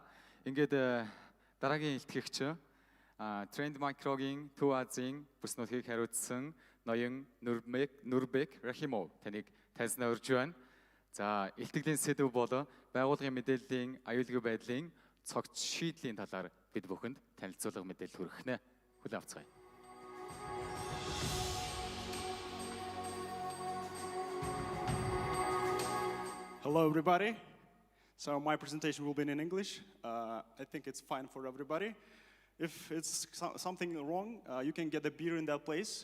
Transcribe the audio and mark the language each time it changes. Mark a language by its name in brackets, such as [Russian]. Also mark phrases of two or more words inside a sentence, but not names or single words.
[Mongolian] Ингээд дараагийн илтгэгч Trend Micro-гийн Two Asia-ийн бүс нутгийг хариуцсан ноён Нурбек Рахимов таныг таньснаа урьж байна. За илтгэлийн сэдв бол байгууллагын мэдээллийн аюулгүй байдлын цогц шийдлийн талаар бид бүхэнд танилцуулга мэдээлэл хүргэнэ. Хүлээн авцгаая. [English] Hello, everybody. So my presentation will be in English. I think it's fine for everybody. If it's something wrong, you can get a beer in that place.